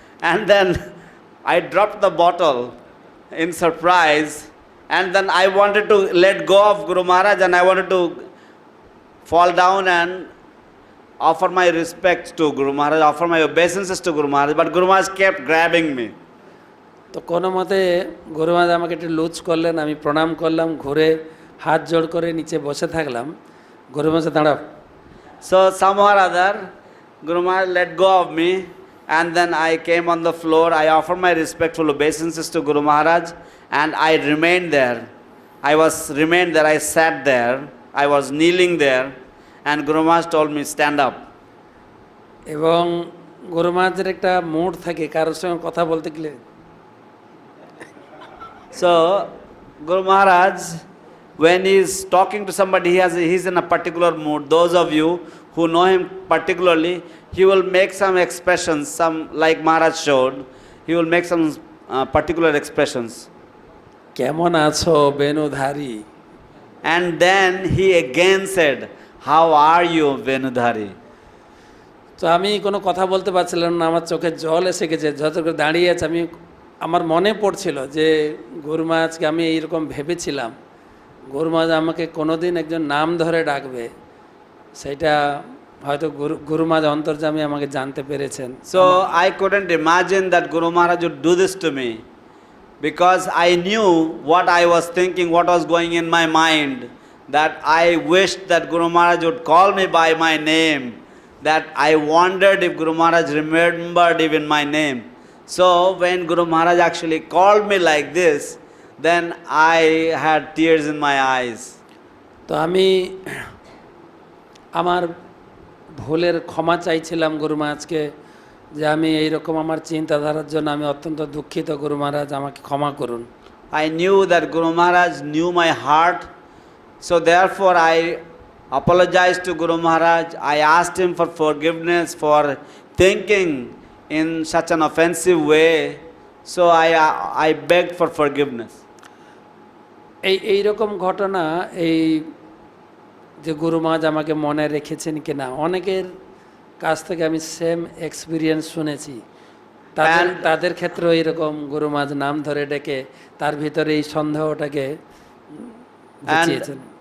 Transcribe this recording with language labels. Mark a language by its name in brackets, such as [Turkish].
[English] And then I dropped the bottle in surprise. And then I wanted to let go of Guru Maharaj and I wanted to fall down and offer my respects to Guru Maharaj, offer my obeisances to Guru Maharaj. But Guru Maharaj kept grabbing me. [Bangla] তো কোনো মতে গুরু মহারাজ আমাকে একটু loose করলেন, আমি প্রণাম করলাম, ঘুরে হাত জোড় করে নিচে বসে থাকলাম। গুরু মহারাজ দাঁড়াও। [English] So somehow or other, Guru Maharaj let go of me, and then I came on the floor. I offered my respectful obeisances to Guru Maharaj, and I remained there. Remained there. I sat there. I was kneeling there, and Guru Maharaj told me, stand up. [Bangla] এবং গুরু মহারাজের একটা mood থাকে কারোর সঙ্গে কথা বলতে গেলে। [English] So Guru Maharaj, when he is talking to somebody, he's in a particular mood. Those of you who know him particularly, he will make some expressions, some like Maharaj showed. He will make some particular expressions. [Bangla] কেমন আছো বেনুধারী? [English] And then he again said, how are you, Venudhari? [Bangla] তো আমি কোনো কথা বলতে পারছিলাম না, আমার চোখে জল এসে গেছে। যত করে দাঁড়িয়ে আছে আমার মনে পড়ছিল যে গুরু মহারাজকে আমি এইরকম ভেবেছিলাম, গুরু মহারাজ আমাকে কোনোদিন একজন নাম ধরে ডাকবে, সেটা হয়তো গুরু মহারাজ অন্তর্যামী আমাকে জানতে পেরেছেন। [English] So I couldn't imagine that Guru Maharaj would do this to me, because I knew what I was thinking, what was going in my mind, that I wished that Guru Maharaj would call me by my name, that I wondered if Guru Maharaj remembered even my name. So when Guru Maharaj actually called me like this, then I had tears in my eyes. [Bangla] তো আমি আমার ভুলের ক্ষমা চাইছিলাম গুরু মহারাজকে, যে আমি এইরকম আমার চিন্তাধারার জন্য আমি অত্যন্ত দুঃখিত, গুরু মহারাজ আমাকে ক্ষমা করুন। [English] I knew that Guru Maharaj knew my heart, so therefore I apologized to Guru Maharaj. I asked him for forgiveness for thinking in such an offensive way, so I begged for forgiveness. [Bangla] এইরকম ঘটনা এই যে গুরু মহারাজ আমাকে মনে রেখেছেন কিনা, অনেকের কাছ থেকে আমি [English] same experience [Bangla] শুনেছি। তাদের ক্ষেত্রেও এইরকম গুরু মহারাজ নাম ধরে ডেকে তার ভিতরে এই সন্দেহটাকে বুঝিয়েছেন।